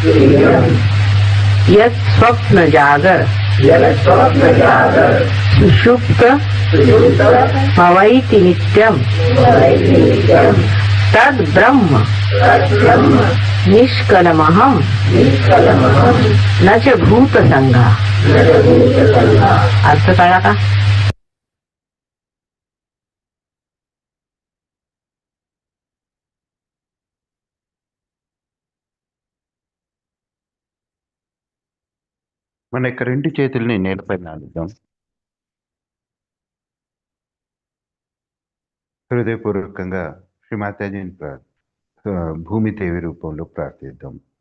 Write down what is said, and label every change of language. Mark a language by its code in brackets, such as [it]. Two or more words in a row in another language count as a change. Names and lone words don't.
[sa] యత్ స్వప్న జాగర సుషుప్త భవైతి నిత్యం తద్ బ్రహ్మ నిష్కలమహం న చ భూత సంఘ. [mr] अर्थ कळला का? [te] మన యొక్క రెండు చేతుల్ని నేలపై నాలుద్దాం. హృదయపూర్వకంగా శ్రీ మాతాజీని భూమిదేవి రూపంలో ప్రార్థిద్దాం.